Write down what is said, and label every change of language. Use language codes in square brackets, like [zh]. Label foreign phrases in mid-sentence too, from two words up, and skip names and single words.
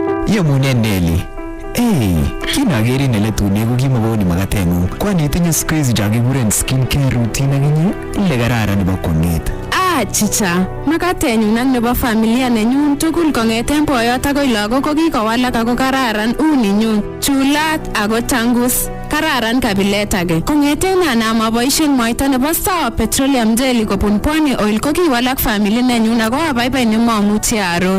[kln] Yemune Nelly. Kinagerin ele tune ko kimagoni magatengung. Kwani itinye [sw] siku hizi [kln] chakikuren [en] skincare routine [kln] akinye ile kararan nebo kwong'et. Chicha, magatenyun ak nebo familia nenyun tugul kong'eten boyot akoi lagok ko kikowalak ako kararan uninyun. Chulat ako tangus. Kararan kabilet age. Kong'eten anam aboisien mwaita nebo Sawa Petroleum Jelly kobun Pwani Oil ko kiwalak family nenyun ako abaibai nemamuchi aror.